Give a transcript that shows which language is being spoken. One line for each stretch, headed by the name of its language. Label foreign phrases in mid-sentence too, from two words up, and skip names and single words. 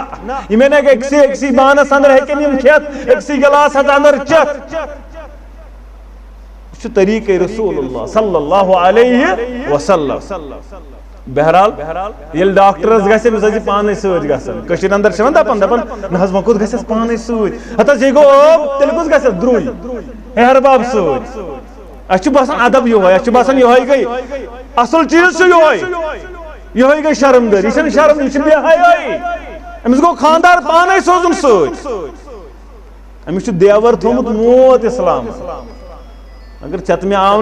Kashmiri: یِمن ہیٚکہِ أکسٕے بانس اندر ہیٚکن یِم کھٮ۪تھ أکسٕے گِلاسس اندر چٮ۪تھ یہ چھُ طریقے
Arabic: رسول اللہ صلی اللہ علیہ وسلم
Kashmiri: بہرحال یل ڈاکٹرس گژھِ أمِس حظ پانے سۭتۍ گژھان کٔشیٖرِ اندر چھِ دپان نہ حظ وۄنۍ کوٚت گژھٮ۪س پانے سۭتۍ ہتھ حظ یہِ گوٚو ٲب تیٚلہِ کُس گژھٮ۪س درٛوے ہیہرباب سۭتۍ اَسہِ چھُ باسان ادب یِہوے اَسہِ چھُ باسان یِہوے گٔے اصل چیٖز چھُ یِہوے گٔے شرمدٲری یہِ چھَنہٕ شرم یہِ چھِ بے حیٲیی أمِس گوٚو خانٛدار پانے سوزُن سۭتۍ أمِس چھُ دیور تھوٚومُت موت اسلام اگر ژےٚ مےٚ آو